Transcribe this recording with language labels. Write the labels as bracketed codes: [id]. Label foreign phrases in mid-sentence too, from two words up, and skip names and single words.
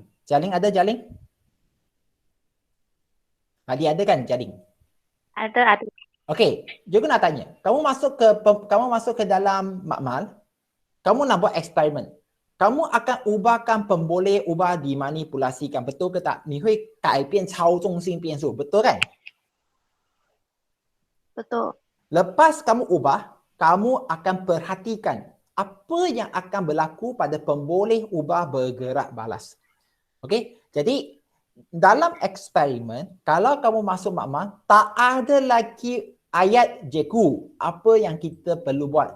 [ms] Jaling ada Jaling? Dia ada kan Jaling? Ada. Okey, cikgu nak tanya, kamu masuk ke dalam makmal, kamu nak buat eksperimen. Kamu akan ubahkan pemboleh ubah dimanipulasikan. Betul ke tak? [zh] 你会改变操纵性变数. [ms] Betul kan? Betul. Lepas kamu ubah, kamu akan perhatikan apa yang akan berlaku pada pemboleh ubah bergerak balas. Okey, jadi dalam eksperimen, kalau kamu masuk makmal, tak ada lagi ayat jeku apa yang kita perlu buat.